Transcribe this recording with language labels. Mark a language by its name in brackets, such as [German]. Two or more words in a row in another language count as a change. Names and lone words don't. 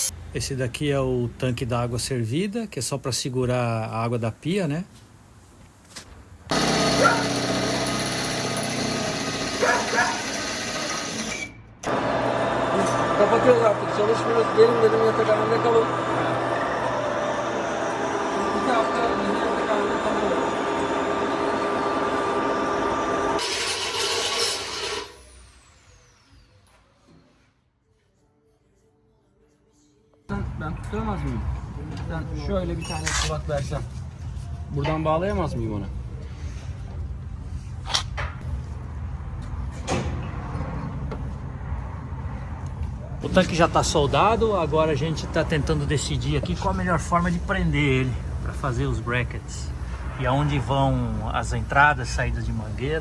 [Portuguese] Esse daqui é o tanque da água servida, que é só para segurar a água da pia, né? [Turkish] Kapatıyoruz artık. Çalışmıyoruz. Gelin dedim yatak halinde kalın. İki hafta yatak halinde kalın. Ben tutamaz mıyım? Sen şöyle bir tane kulak versen. Buradan bağlayamaz mıyım ona? [Portuguese] O tanque já está soldado, agora a gente está tentando decidir aqui qual a melhor forma de prender ele para fazer os brackets e aonde vão as entradas, saídas de mangueira.